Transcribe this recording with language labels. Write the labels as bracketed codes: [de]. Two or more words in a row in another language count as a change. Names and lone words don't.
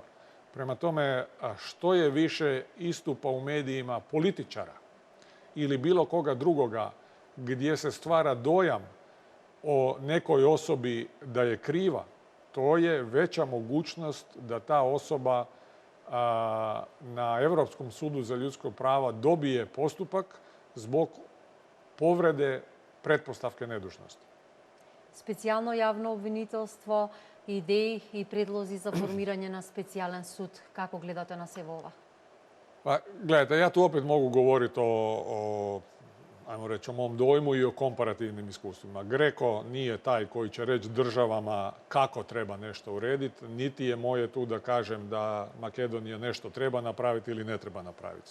[hr] Prema tome, što je više istupa u medijima političara ili bilo koga drugoga gdje se stvara dojam o nekoj osobi da je kriva, to je veća mogućnost da ta osoba na Europskom sudu za ljudska prava dobije postupak zbog povrede pretpostavke nedužnosti. [mk] Специјално јавно обвинителство, идеи и предлози за формирање на специјален суд. Како гледате на себе ова? [hr] Pa, gledajte, ja tu opet mogu govoriti ajmo reći, o mom dojmu i o komparativnim iskustvima. GRECO nije taj koji će reći državama kako treba nešto urediti, niti je moje tu da kažem da Makedonija nešto treba napraviti ili ne treba napraviti.